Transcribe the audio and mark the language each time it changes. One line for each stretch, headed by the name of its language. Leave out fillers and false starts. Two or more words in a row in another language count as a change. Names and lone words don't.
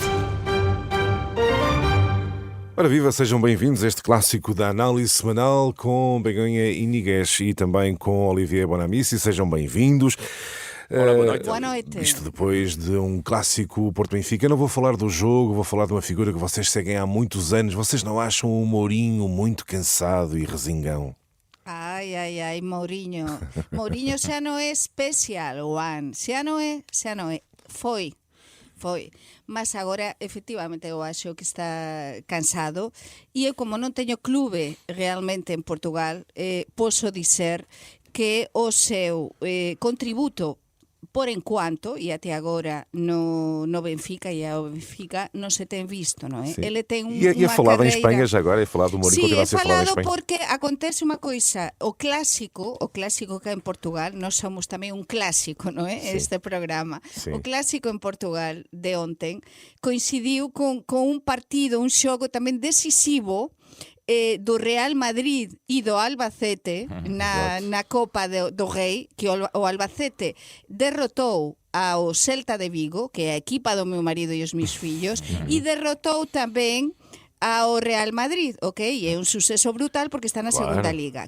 Portuguese: Ora viva, sejam bem-vindos a este clássico da análise semanal com Begonha Iniguez e também com Olivier Bonamici. Sejam bem-vindos. Olá, boa noite. Boa noite. Isto depois de um clássico Porto Benfica. Eu não vou falar do jogo, vou falar de uma figura que vocês seguem há muitos anos. Vocês não acham o Mourinho muito cansado e resingão? Ai, Mourinho.
Galician: Mourinho xa non é especial, Juan. Xa non é. Foi.
Portuguese: Mas agora, efectivamente, eu acho que está cansado.
Galician: E eu, como non teño clube realmente en Portugal,
Portuguese: posso dizer que o seu contributo por enquanto, e até agora no Benfica e ao Benfica não se tem visto, não é? Sim. Ele tem E uma falado carreira... em Espanha já agora, falado do Mourinho, continua a ser falado em falado Espanha. porque acontece uma coisa, o clássico que é em Portugal, nós somos também um clássico, não é? Sim. Este programa. Sim.
Galician: O clássico em Portugal de ontem coincidiu com um partido, um jogo também decisivo do Real Madrid e do Albacete na Copa do Rei, que o Albacete derrotou ao Celta de Vigo, que é a equipa do meu marido e os meus fillos, e derrotou tamén ao Real Madrid, ok? E é un suceso brutal porque está na segunda liga.